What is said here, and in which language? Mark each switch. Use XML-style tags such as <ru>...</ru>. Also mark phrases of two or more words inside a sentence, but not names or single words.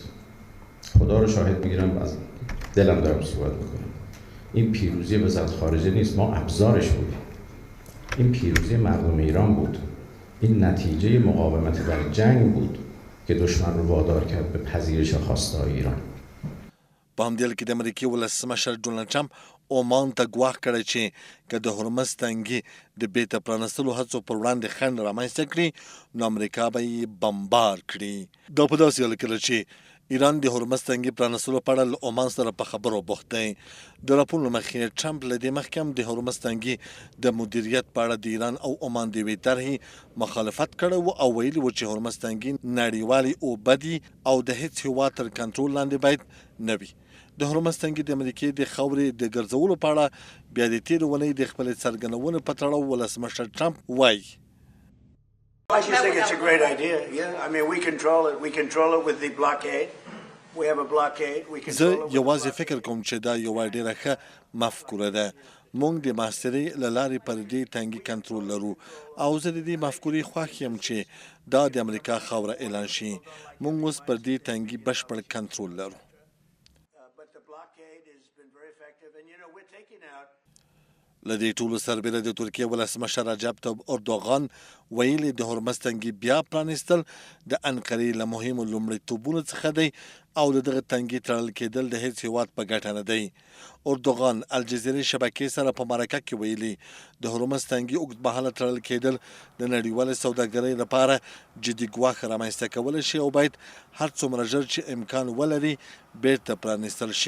<fa>خدا رو شاهد میگیرم از دلم دارم صحبت میکنم. این پیروزی وزارت خارجه نیست، ما ابزارش بودیم. این پیروزی مردم ایران بود. این نتیجه مقاومت در جنگ بود که دشمن رو وادار کرد به پذیرش خواسته های ایران.</fa> <ps>په همدې حال کې د امریکې ولسمشر ډونالډ ټرمپ عمان ته ګواښ کړی چې که د هرمز تنګي د بیرته پرانستلو هڅو پر وړاندې خنډ رامنځته کړي نو امریکا به یې بمبار کړي. دا په داسې حال کې چې ایران د هرمز تنګي پرانستلو په اړه له عمان سره په خبرو بوخت دی. د راپور له مخې ټرمپ له دې مخکې هم د هرمز تنګي د مدیریت په اړه د ایران او عمان د یوې طرحې مخالفت کړی و او ویلي و چې هرمز تنګي نړیوالې اوبه دي او د هیڅ هېواد تر کنټرول لاندې باید نه وي. د هرمز تنګي د امریکې د خاورې د ګرځولو په اړه بیا د تېرې اونۍ د خپلې څرګندونې په تړاو ولسمشر ټرمپ وایي</ps> <en>I just think it's a great idea. Yeah, I mean, we control it. We control it with the blockade. We have a blockade. We control زه it.</en> <ps>یوازې فکر کوم چې دا یوه ډېره ښه مفکوره ده. موږ د محاصرې له لارې پر دې تنګي کنټرول لرو او زه د دې مفکورې خوښ یم چې دا د امریکا خاوره اعلان شي. موږ اوس پر دې تنګي بشپړ کنټرول لرو.</ps> <en>But the blockade has been very effective. And, you know, we're taking out</en> <ps>له دې ټولو سربېره د ترکیې ولسمشر رجب طیب اردوغان ویلي د هرمز تنګي بیا پرانیستل د انقرې له مهمو لومړیتوبونو څخه دی او د دغه تنګي تړل کېدل د هیڅ هېواد په ګټه نه دی. اردوغان الجزیرې شبکې سره په مرکه کې ویلي د هرمز تنګي اوږدمهاله تړل کېدل د نړیوالې سوداګرۍ لپاره جدي ګواښ رامنځته کولی شي او باید هر څومره ژر چې امکان ولري بیرته پرانیستل شي.</ps>